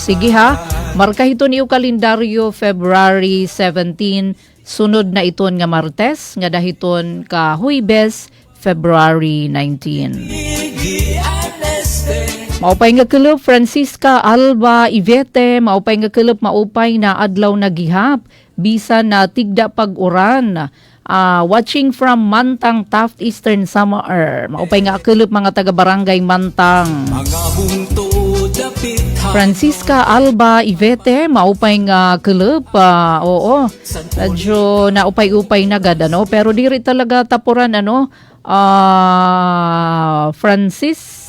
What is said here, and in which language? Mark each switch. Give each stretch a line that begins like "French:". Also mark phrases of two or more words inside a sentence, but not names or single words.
Waray: Sige ha, marka hiton iyo kalendaryo February 17, sunod na iton nga Martes nga dahiton ka Huwebes February 19. Maupay nga kelop Francisca Alba Ivete, maupay nga kelop maupay na adlaw na gihap, bisan na tigda pag-uran.
English: Watching from Mantang, Taft, Eastern Samar.
Waray: Maupay nga kelop mga taga-barangay Mantang. Francisca Alba Ivete, maupay nga kelop, oo. Medyo naupay-upay na gad, pero diri talaga tapuran, Francis.